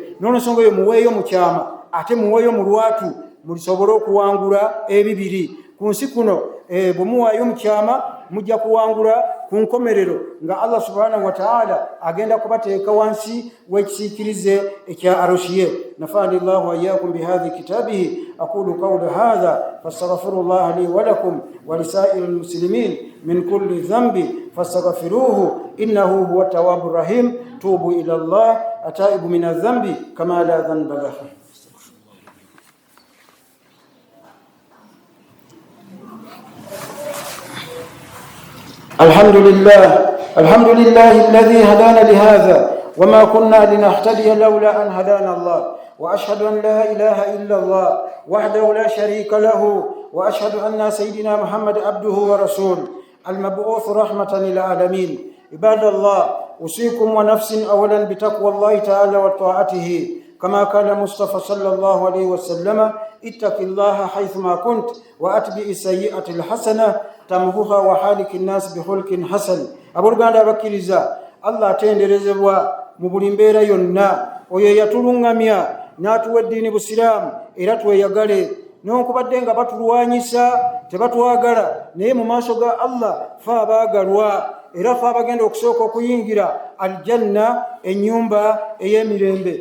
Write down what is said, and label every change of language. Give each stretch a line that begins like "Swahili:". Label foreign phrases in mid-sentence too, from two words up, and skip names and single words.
Ganda: N'olwensonga eyo muweeyo mu kyama ate muweeyo mu lwatu mulisobole okuwangula ebibiri. Ku nsi kuno bwe muwaayo mu kyama mujja kuwangula ku nkomerero nga Allah
Arabic: سبحانه وتعالى
Ganda: agenda kubateeka wansi w'ekisiikirize ekya arushiye.
Arabic: نفعني الله وإياكم بهذا كتابه أقول قول هذا فأستغفر الله لي ولكم ولسائر المسلمين من كل ذنب فاستغفروه إنه هو التواب الرحيم. توبوا إلى الله التائب من الذنب كمن لا ذنب له. الحمد لله الذي هدانا لهذا وما كنا لنهتدي لولا أن هدانا الله وأشهد أن لا إله إلا الله وحده لا شريك له وأشهد أن سيدنا محمد عبده ورسوله المبعوث رحمة للعالمين. عباد الله أوصيكم ونفسي أولا بتقوى الله تعالى وطاعته كما قال مصطفى صلى الله عليه وسلم اتق الله حيثما كنت وأتبع السيئة الحسنة تمحوها وحالك الناس بخلق حسن.
Ganda: Abooluganda abakkiriza Allah atenderezebwa mu buli mbeera yonna, oyo yatulungamya n'atuwa eddiini busiraamu era tweyagale. Newankubadde nga batulwanyisa tebatwagala, naye mu maaso ga Allah fe abaagalwa era fe abagenda okusooka okuyingira aljanna, ennyumba ey'emirembe.